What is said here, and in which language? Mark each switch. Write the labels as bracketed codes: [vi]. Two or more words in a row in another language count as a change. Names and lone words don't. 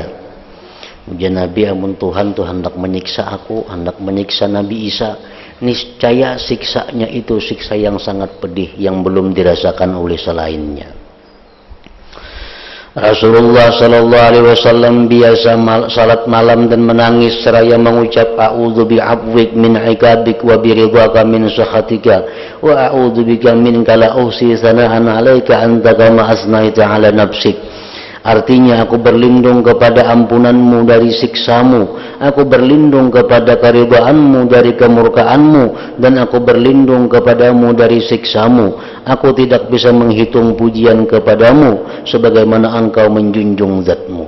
[id] Ujar Nabi, amun Tuhan hendak menyiksa aku, hendak menyiksa Nabi Isa, niscaya siksanya itu siksa yang sangat pedih yang belum dirasakan oleh selainnya. [ar] رسول الله صلى الله عليه وسلم [id] biasa salat malam dan menangis seraya mengucap, [ar] أعوذ بعفوك من عقابك وبرضاك من سخطك وأعوذ بك منك لا أحصي ثناء عليك أنت كما أثنيت على نفسك. [id] Artinya, aku berlindung kepada ampunanmu dari siksamu, aku berlindung kepada keridhaanmu dari kemurkaanmu, dan aku berlindung kepadamu dari siksamu. Aku tidak bisa menghitung pujian kepadamu sebagaimana engkau menjunjung zatmu.